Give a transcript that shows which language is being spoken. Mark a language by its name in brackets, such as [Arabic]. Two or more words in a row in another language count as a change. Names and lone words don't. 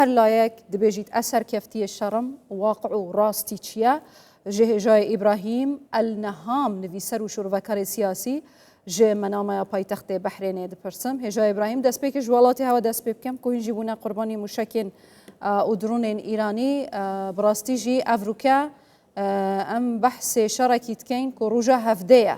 [Kurdish] هەر لایەک دەبێژیت ئەسەر کەفتی شەڕم واقع و ڕاستی چییە ji hêjayê İbrahim El-Neham nivîser û şûrvekarê siyasî ji menamaya paytextê Behrênê dipirsim. Hêjayê İbrahim destpêkê ji welatê hewa dest pê bikim ku hîn jî bûne qurbanî mûşekên û dronên Îranî bi rastî jî ev rûke em behsê şerekî dikeyn ku rûja hevdê ye.